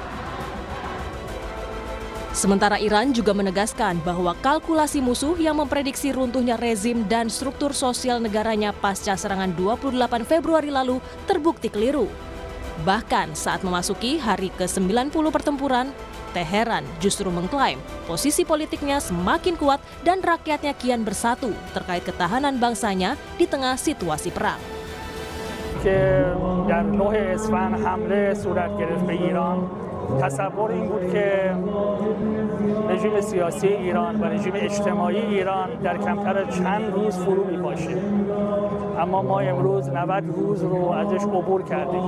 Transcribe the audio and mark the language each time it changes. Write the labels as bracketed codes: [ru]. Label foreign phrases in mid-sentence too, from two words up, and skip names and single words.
[id] Sementara Iran juga menegaskan bahwa kalkulasi musuh yang memprediksi runtuhnya rezim dan struktur sosial negaranya pasca serangan 28 Februari lalu terbukti keliru. Bahkan saat memasuki hari ke-90 pertempuran, Teheran justru mengklaim posisi politiknya semakin kuat dan rakyatnya kian bersatu terkait ketahanan bangsanya di tengah situasi perang. [fa] که در 9 اسفند حمله صورت گرفت به ایران تصور این بود که رژیم سیاسی ایران و رژیم اجتماعی ایران در کمتر از چند روز فرو میپاشه، اما ما امروز 90 روز رو ازش عبور کردیم.